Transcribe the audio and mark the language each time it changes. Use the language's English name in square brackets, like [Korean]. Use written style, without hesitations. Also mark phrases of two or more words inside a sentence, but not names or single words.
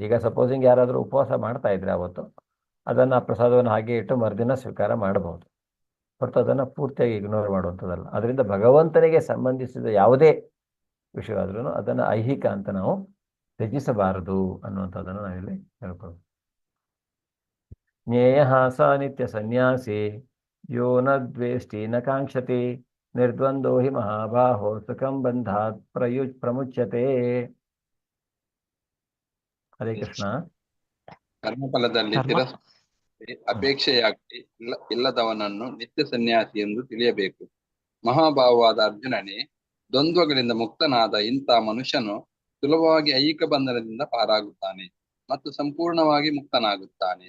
[Kannada] ಈಗ ಸಪೋಸಿಂಗ್ ಯಾರಾದರೂ ಉಪವಾಸ ಮಾಡ್ತಾ ಇದ್ರೆ ಅವತ್ತು ಅದನ್ನು ಪ್ರಸಾದವನ್ನು ಹಾಗೆ ಇಟ್ಟು ಮರುದಿನ ಸ್ವೀಕಾರ ಮಾಡಬಹುದು. ಹೊರತು ಅದನ್ನು ಪೂರ್ತಿಯಾಗಿ ಇಗ್ನೋರ್ ಮಾಡುವಂಥದ್ದಲ್ಲ. ಅದರಿಂದ ಭಗವಂತನಿಗೆ ಸಂಬಂಧಿಸಿದ ಯಾವುದೇ ವಿಷಯವಾದ್ರೂ ಅದನ್ನು ಐಹಿಕ ಅಂತ ನಾವು ತ್ಯಜಿಸಬಾರದು ಅನ್ನುವಂಥದ್ದನ್ನು ನಾವಿಲ್ಲಿ ಹೇಳ್ಬೋದು. [Sanskrit] ಜ್ಞೇಯ ಸ ನಿತ್ಯ ಸನ್ಯಾಸಿ ಯೋ ನ ದ್ವೇಷ್ಟಿ ನ ಕಾಂಕ್ಷತಿ ನಿರ್ದ್ವಂದ್ವೋ ಹಿ ಮಹಾಬಾಹೋ ಸುಖಂ ಬಂಧಾತ್ ಪ್ರಮುಚ್ಯತೆ. ಹರೇ ಕೃಷ್ಣ. [Kannada] ಕರ್ಮಫಲದಲ್ಲಿ ಕರ್ಮ ಅಪೇಕ್ಷೆಯಾಗಲಿ ಇಲ್ಲದವನನ್ನು ನಿತ್ಯ ಸನ್ಯಾಸಿ ಎಂದು ತಿಳಿಯಬೇಕು. ಮಹಾಭಾವವಾದ ಅರ್ಜುನನೇ, ದ್ವಂದ್ವಗಳಿಂದ ಮುಕ್ತನಾದ ಇಂಥ ಮನುಷ್ಯನು ಸುಲಭವಾಗಿ ಐಹಿಕ ಬಂಧನದಿಂದ ಪಾರಾಗುತ್ತಾನೆ ಮತ್ತು ಸಂಪೂರ್ಣವಾಗಿ ಮುಕ್ತನಾಗುತ್ತಾನೆ.